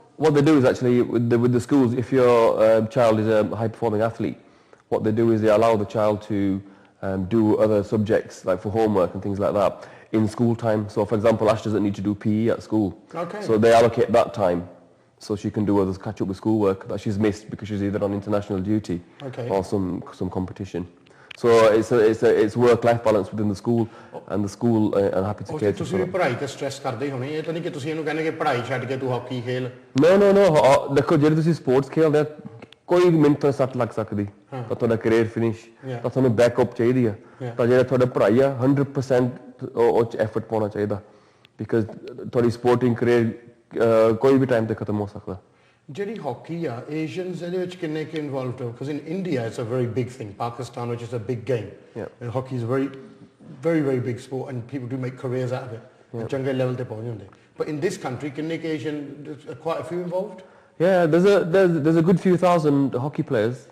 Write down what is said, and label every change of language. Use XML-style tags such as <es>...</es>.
<en>what they do is actually with the schools if your child is a high performing athlete what they do is they allow the child to do other subjects like for homework and things like that in school time. So for example Ash doesn't need to do PE at school. Okay. So they allocate that time so she can do others catch up with schoolwork that she's missed because she's either on international duty or some competition. So it's work-life balance within the school and the school are happy to cater</en> <pa>ਤੁਸੀਂ ਪੜ੍ਹਾਈ ਤੇ stress ਕਰਦੇ ਹੋਣੇ ਇਹ ਤਾਂ ਨਹੀਂ ਕਿ ਤੁਸੀਂ ਇਹਨੂੰ ਕਹਿੰਦੇ ਕਿ ਪੜ੍ਹਾਈ ਛੱਡ ਕੇ ਤੂੰ ਹਾਕੀ ਖੇਲ No ਦੇਖੋ ਜਿਹੜੇ ਤੁਸੀਂ ਸਪੋਰਟਸ ਖੇਲਦੇ ਕੋਈ ਵੀ ਮਿੰਟ ਤੋਂ ਸੱਟ ਲੱਗ ਸਕਦੀ ਤਾਂ ਤੁਹਾਡਾ ਕੈਰੀਅਰ ਫਿਨਿਸ਼ ਤਾਂ ਤੁਹਾਨੂੰ ਬੈਕਅਪ ਚਾਹੀਦੀ ਆ ਤਾਂ ਜਿਹੜਾ ਤੁਹਾਡਾ ਪੜ੍ਹਾਈ ਆ 100% ਉਹ ਚ ਐਫਰਟ ਪਾਉਣਾ ਚਾਹੀਦਾ ਬਿਕਾਜ਼ ਤੁਹਾਡੀ ਸਪੋਰਟਿੰਗ ਕੈਰੀਅਰ ਕੋਈ ਵੀ ਟਾਈਮ ਤੇ ਖਤਮ ਹੋ ਸਕਦਾ ਜਿਹੜੀ ਹਾਕੀ ਆ ਏਸ਼ੀਅਨਸ ਇਹਦੇ ਵਿੱਚ ਕਿੰਨੇ ਕਿ ਇਨਵੋਲਵਡ ਹੋ</pa> <en>because in India it's a very big thing Pakistan which is a big game and hockey is a very very very big sport and people do make careers out of it</en> <pa>ਚੰਗੇ level ਤੇ ਪਹੁੰਚ ਜਾਂਦੇ</pa> <en>but in this country</en> <pa>ਕਿੰਨੇ ਕਿ Asian</pa> <en>quite a few involved Yeah, there's a good few thousand hockey players,</en>